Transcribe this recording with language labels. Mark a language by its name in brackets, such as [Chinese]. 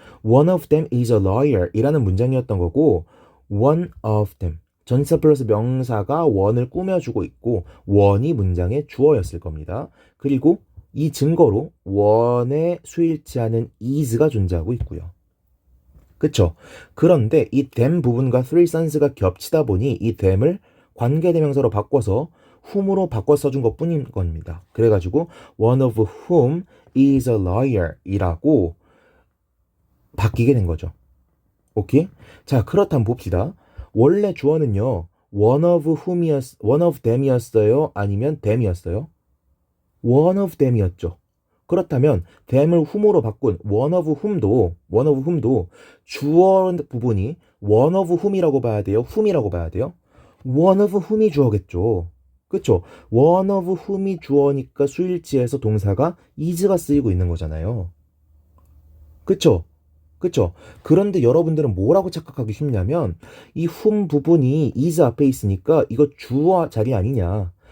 [English] One of them is a lawyer [Korean] 이라는 문장이었던 거고 one of them 전치사 플러스 명사가 one을 꾸며주고 있고 one이 문장의 주어였을 겁니다. 그리고 이 증거로 one에 수일치하는 is가 존재하고 있고요. 그쵸? 그런데 이 them 부분과 three sons가 겹치다 보니 이 them을 관계대명사로 바꿔서 whom으로 바꿔 써준 것 뿐인 겁니다. 그래가지고 [English] one of whom is a lawyer [Korean] 이라고 바뀌게 된 거죠. 오케이? 자, 그렇다면 봅시다. 원래 주어는요, one of them이었어요? 아니면 them이었어요? one of them이었죠. 그렇다면 them을 whom으로 바꾼 one of whom도 주어 부분이 one of whom이라고 봐야 돼요? whom이라고 봐야 돼요? one of whom이 주어겠죠. 그쵸? one of whom이 주어니까 수일치에서 동사가 is가 쓰이고 있는 거잖아요. 그쵸? 그쵸? 그런데 여러분들은 뭐라고 착각하기 쉽냐면 이 whom 부분이 is 앞에 있으니까 이거 주어 자리 아니냐.